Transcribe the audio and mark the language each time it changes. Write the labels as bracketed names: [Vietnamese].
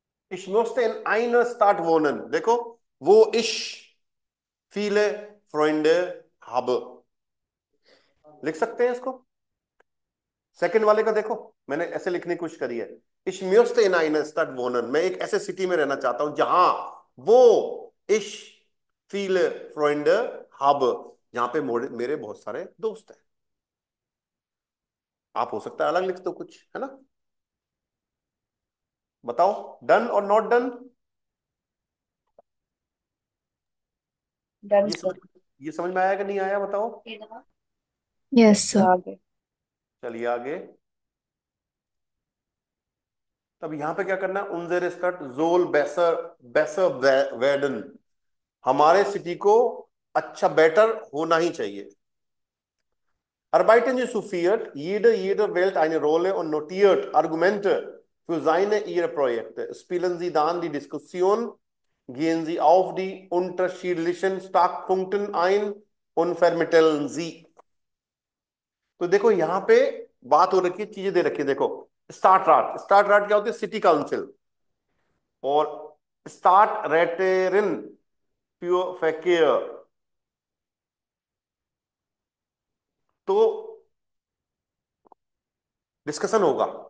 [German] Ich musste in einer Stadt wohnen, [Hindi] देखो वो [German] ich viele Freunde habe, [Hindi] लिख सकते हैं इसको। सेकंड वाले का देखो मैंने ऐसे लिखने की कोशिश करी है, [German] ich möchte in einer Stadt wohnen, [Hindi] मैं एक ऐसे सिटी में रहना चाहता हूं जहां वो [German] ich viele Freunde habe, [Hindi] जहां पे मेरे बहुत सारे दोस्त हैं। आप हो सकता है अलग लिख दो कुछ, है ना। बताओ डन और नॉट डन, डन ये सर। समझ ये समझ में आया कि नहीं आया, बताओ। [English] Yes, sir. [Hindi] आगे। चलिए आगे। तब यहां पे क्या करना है, उनजेर स्टट जोल बेसर बेसर वेडन, हमारे सिटी को अच्छा बेटर होना ही चाहिए। [German] Arbeiten Sie zu viert, jeder wählt eine Rolle und notiert Argumente für seine ihre Projekte. Spielen Sie dann die Diskussion, gehen Sie auf die unterschiedlichen Startpunkte ein und vermitteln Sie। [Hindi] तो देखो यहाँ पे बात हो रखी है, चीजें दे रखी है, देखो स्टार्ट राट, स्टार्ट राट क्या होती है, सिटी काउंसिल, और स्टार्ट रेटेरिन प्योर फैकेयर, तो डिस्कशन होगा।